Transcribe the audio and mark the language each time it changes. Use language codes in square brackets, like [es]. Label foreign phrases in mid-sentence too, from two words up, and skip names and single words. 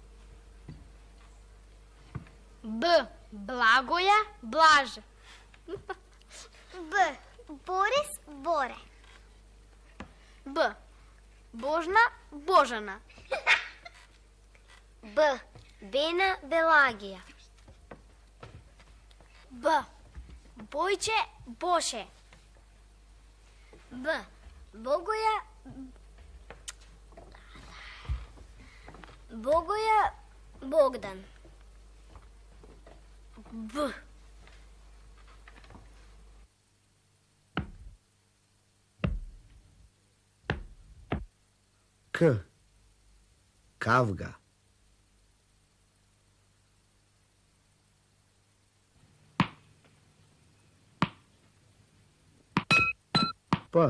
[mk] Б. Благоја, Блаже. B. Boris, Bore. Б. Божна, Божана. B. Bena, Belagija. Б. Бојче, Боше. B. Bogoja, Богоја Богдан. Б. К. Кавга. П.